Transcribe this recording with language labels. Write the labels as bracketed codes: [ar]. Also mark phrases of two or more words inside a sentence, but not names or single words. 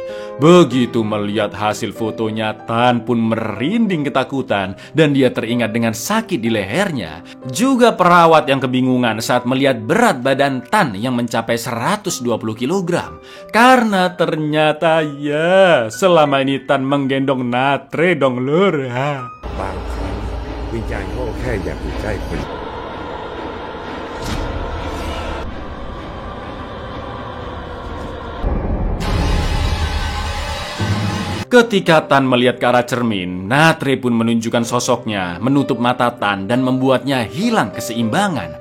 [id] Begitu melihat hasil fotonya, Tan pun merinding ketakutan dan dia teringat dengan sakit di lehernya. Juga perawat yang kebingungan saat melihat berat badan Tan yang mencapai 120 kg. Karena ternyata ya, selama ini Tan menggendong Natri dong lur. [th] บางครั้งวิญญาณเขาก็แค่อยากอยู่ใกล้คน [id] Ketika Tan melihat ke arah cermin, Natri pun menunjukkan sosoknya, menutup mata Tan dan membuatnya hilang keseimbangan.